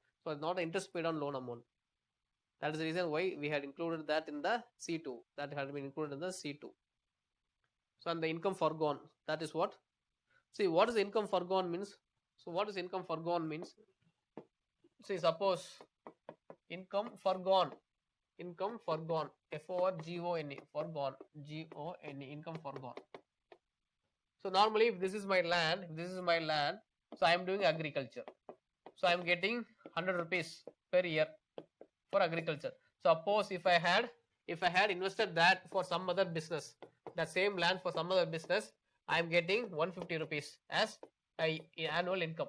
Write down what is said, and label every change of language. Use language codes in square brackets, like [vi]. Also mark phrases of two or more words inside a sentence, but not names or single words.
[en] So it's not the interest paid on loan amount. That is the reason why we had included that in the C2. That had been included in the C2. So and the income forgone, that is what? See, what is income forgone means? So what is income forgone means? See, suppose income forgone, F-O-R-G-O-N-E, forgone, G-O-N-E, income forgone. So normally if this is my land, so I am doing agriculture. So I am getting 100 rupees per year for agriculture. Suppose if I had invested that for some other business, that same land for some other business, I am getting 150 rupees as annual income.